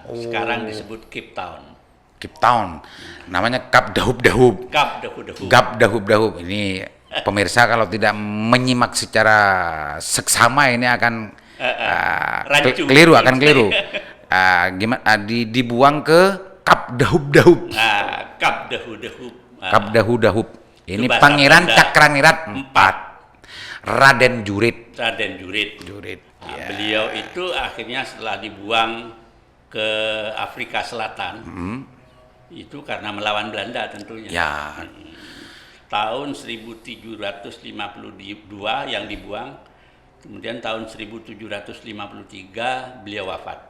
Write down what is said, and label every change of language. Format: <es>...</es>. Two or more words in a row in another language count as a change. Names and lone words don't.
<id>Sekarang disebut Cape Town. Namanya Kap Dahub-Dahub. Kap Dahub-Dahub. Ini pemirsa kalau tidak menyimak secara seksama ini akan keliru. Dibuang ke Kap Dahub-Dahub. Kap Dahub-Dahub. Kap Dahub-Dahub. Ini Pangeran Cakraningrat IV. Raden Jurit. Beliau itu akhirnya setelah dibuang ke Afrika Selatan, itu karena melawan Belanda tentunya. Ya. Tahun 1752 yang dibuang, kemudian tahun 1753 beliau wafat.</id>